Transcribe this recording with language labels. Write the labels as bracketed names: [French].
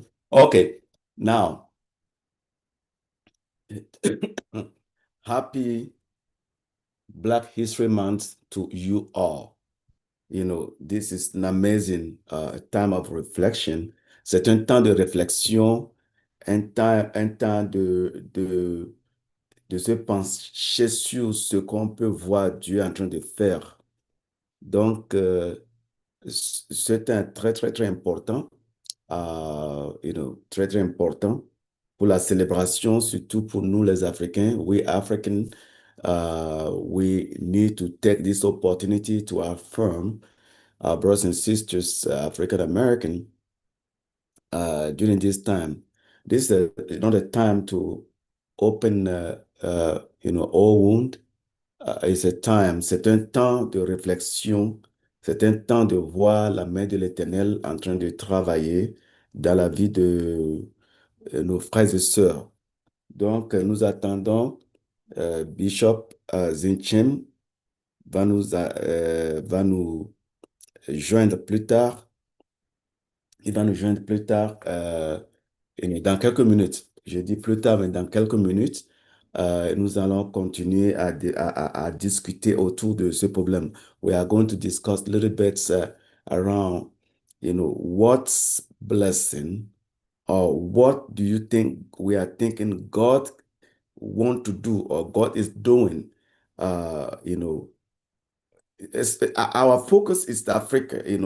[English] Okay, now, happy Black History Month to you all. You know, this is an amazing time of reflection. [French] C'est un temps de réflexion, un temps de se pencher sur ce qu'on peut voir Dieu en train de faire. Donc, c'est un très important, très, très important pour la célébration, surtout pour nous les Africains. [English] We African, we need to take this opportunity to affirm our brothers and sisters, African American, during this time. This is not a time to open, all wound. [French] C'est un temps de réflexion, c'est un temps de voir la main de l'Éternel en train de travailler dans la vie de nos frères et sœurs. Donc, nous attendons Bishop Zinchem va nous joindre plus tard. Il va nous joindre plus tard, et dans quelques minutes. Je dis plus tard, mais dans quelques minutes, nous allons continuer à discuter autour de ce problème. [English] We are going to discuss a little bit around, what's blessing or what do you think we are thinking God want to do or God is doing, uh, you know, our focus is Africa.